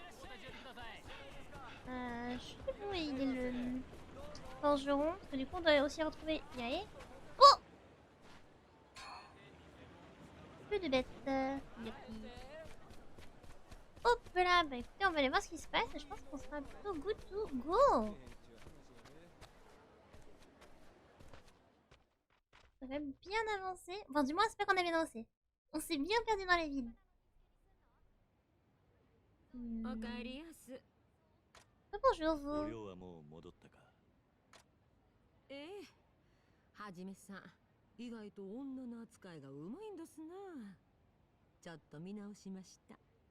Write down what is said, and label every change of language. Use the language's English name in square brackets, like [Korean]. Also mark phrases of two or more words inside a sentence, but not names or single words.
[French] Je sais plus où il est le forgeron. Parce que du coup, on doit aussi retrouver Yae. Oh! Plus de bêtes. Yuppie. Hop là. Bah écoutez, on va aller voir ce qui se passe. Je pense qu'on sera plutôt [English] good to go. [French] On va bien avancer. Enfin, du moins, c'est pas qu'on a bien avancé. On s'est bien perdu dans la ville. [Japanese] おかえりやす。 [French] Bonjour [Japanese] お [French] vous. [Japanese] 量はもう戻ったか。ええ。はじめさん、意外と女の扱いがうまいんですな。ちょっと見直しました。